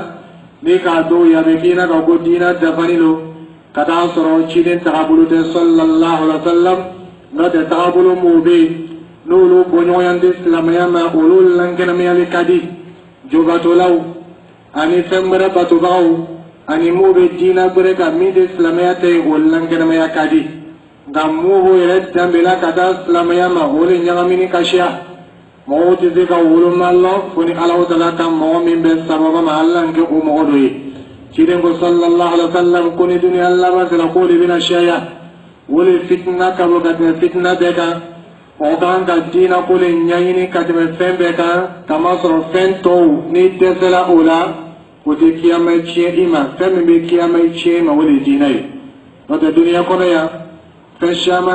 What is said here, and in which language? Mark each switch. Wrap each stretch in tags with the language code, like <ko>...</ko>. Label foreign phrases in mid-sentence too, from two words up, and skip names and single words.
<bm>ni k'a dɔw ya bɛ k'i na ka ko diina dafani don ka taa sɔrɔ ciden tagabolo tɛ</bm> <ar>صلى الله عليه وسلم</ar> <bm>n'o tɛ tagabolo m'o bɛ yen n'olu bɔ ɲɔgɔnya tɛ silamɛya ma olu lankɛnɛmayali ka di jobatolaw ani fɛn wɛrɛ batobagaw ani m'o bɛ diina gbɛrɛ kan min tɛ silamɛya tɛ yen o lankɛnɛmaya ka di nka m'o b'o yɛrɛ danbela ka taa silamɛya ma o de ɲagamini ka siya mɔgɔw tɛ se ka woloma lɔ fo ni Alahu Taala ka mɔgɔ min bɛ sababa ma Ala kɛ o mɔgɔ dɔ ye ciden ko</bm> <ar>صلى الله عليه وسلم</ar> <bm>ko ni duniya laban sera k'o de bɛna caya o de fitina ka bɔ ka tɛmɛ fitina bɛɛ kan o kan ka diina ko le ɲɛɲini ka tɛmɛ fɛn bɛɛ kan kamasɔrɔ fɛn tɔw n'i dɛsɛla o la o tɛ kiyama tiɲɛ i ma fɛn min bɛ kiyama tiɲɛ i ma o de ye diina ye n'o tɛ duniya kɔnɔ yan fɛn caman bɛ</bm>